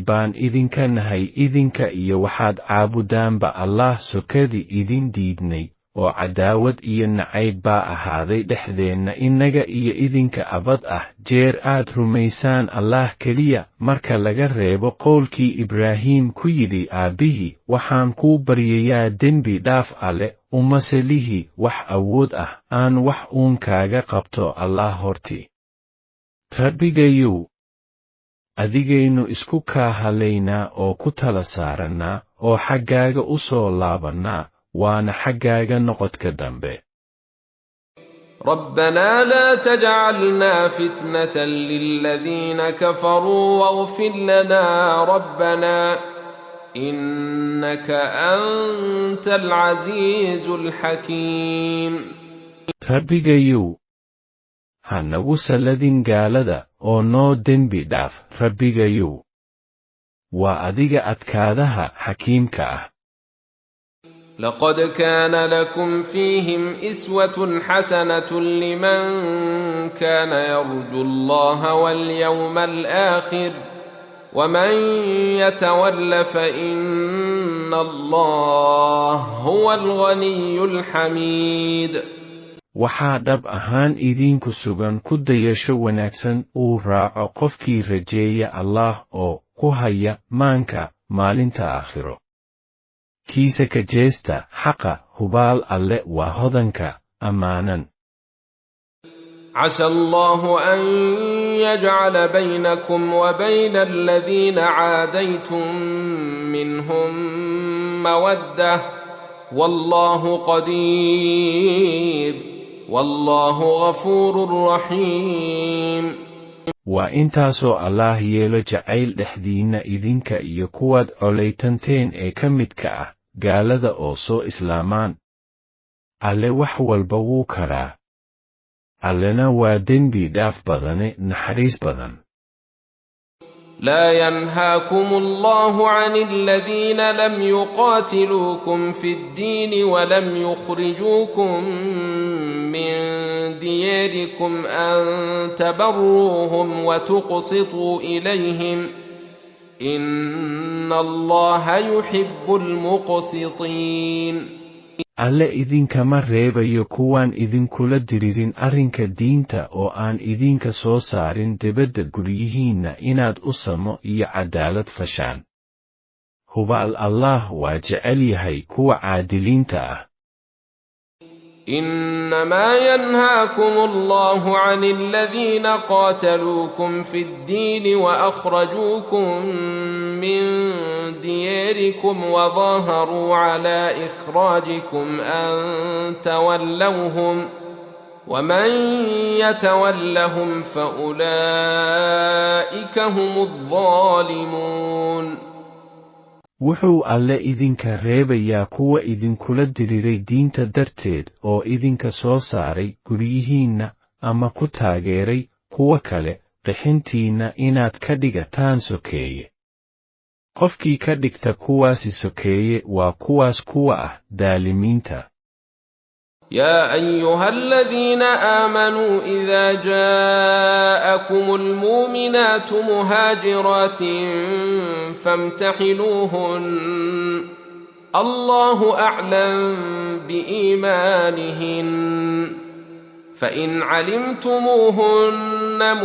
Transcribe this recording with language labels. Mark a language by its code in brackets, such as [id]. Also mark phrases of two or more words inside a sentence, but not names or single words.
[so] baan idinka nahay idinka iyo waxaad caabudaanba Allah sokadii idin diidnay oo cadaawad iyo nacayb baa ahaaday dhexdeenna inaga iyo idinka abad ah jeer aad rumaysaan Allah keliya marka laga reebo qowlkii Ibraahim ku yidhi aabbihi waxaan kuu baryayaa dembi dhaaf alle uma salihi wax awood ah aan wax uun kaaga qabto Allah hortii. rabbigayow adigaynu isku kaa halaynaa oo ku tala saarannaa oo xaggaaga u soo laabannaa waana xaggaaga noqodka dambe. [ar] ربنا لا تجعلنا فتنة للذين كفروا واغفر لنا ربنا إنك أنت العزيز الحكيم. [so] rabbigayow ha nagu salladin gaalada oo noo dembi dhaaf rabbigayow waa adiga adkaadaha xakiimka ah. [ar] لقد كان لكم فيهم أسوة حسنة لمن كان يرجو الله واليوم الآخر ومن يتول فإن الله هو الغني الحميد. [so] waxaa dhab ahaan idinku sugan ku dayasho wanaagsan uu raaco qofkii rajeeya Allah oo ku haya maanka maalinta aakhiro. kiisa ka jeesta xaqa hubaal alle waa hodanka ammaanan. [ar] عسى الله أن يجعل بينكم وبين الذين عاديتم منهم مودة والله قدير والله غفور رحيم. [so] waa intaasoo Allah yeelo jacayl dhexdiinna idinka iyo kuwaad colaytanteen ee ka midka ah gaalada oo soo islaamaan. alle wax walba wuu karaa. allena waa dembi dhaaf badane naxariis badan. [ar] لا ينهاكم الله عن الذين لم يقاتلوكم في الدين ولم يخرجوكم من دياركم أن تبروهم وتقسطوا إليهم إن الله يحب المقسطين. [so] alle idinkama reebayo kuwaan idinkula diririn arrinka diinta oo aan idinka soo saarin dibadda guryihiinna inaad u samo iyo cadaalad fashaan. hubaal Allah waa jecel yahay kuwa caadiliinta ah. [ar] إنما ينهاكم الله عن الذين قاتلوكم في الدين وأخرجوكم من دياركم وظاهروا على إخراجكم أن تولوهم ومن يتولهم فأولئك هم الظالمون. [so] wuxuu alle idinka reebayaa kuwa idinkula diriray diinta darteed oo idinka soo saaray guryihiinna ama ku taageeray kuwa kale qixintiinna inaad ka dhigataan sokeeye. qofkii ka dhigta kuwaasi sokeeye waa kuwaas kuwa ah daalimiinta. [ar] يا أيها الذين آمنوا إذا جاءكم المؤمنات مهاجرات فامتحنوهن الله أعلم بإيمانهن فإن علمتموهن